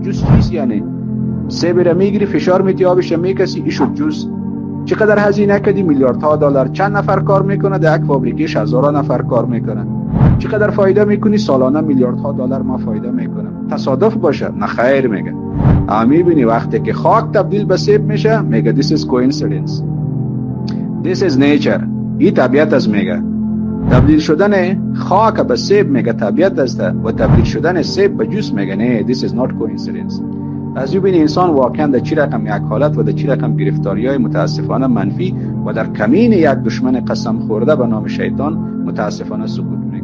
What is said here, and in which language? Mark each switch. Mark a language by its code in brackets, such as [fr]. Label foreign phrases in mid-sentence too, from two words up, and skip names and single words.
[fa] جوس چیز یعنی سیب را میگیری فشار میتی آبش میکسی ایشو جوس. چقدر هزینه کردی؟ میلیاردها دلار. چند نفر کار میکنه؟ در یک فابریکهش هزاران نفر کار میکنه. چقدر فایده میکنی؟ سالانه میلیاردها دلار ما فایده میکنم. تصادف باشه؟ نه خیر میگه. میبینی وقتی که خاک تبدیل به سیب میشه میگه [en] this is coincidence, this is nature. [fa] این طبیعت است میگه. تبدیل شدن خاک به سیب میگه طبیعت است و تبدیل شدن سیب به جوس میگه نه [en] this is not coincidence. [fa] از ببینی انسان واقعا در چی رقم یک حالت و در چی رقم گرفتاری‌های متاسفانه منفی و در کمین یک دشمن قسم خورده به نام شیطان متاسفانه سقوط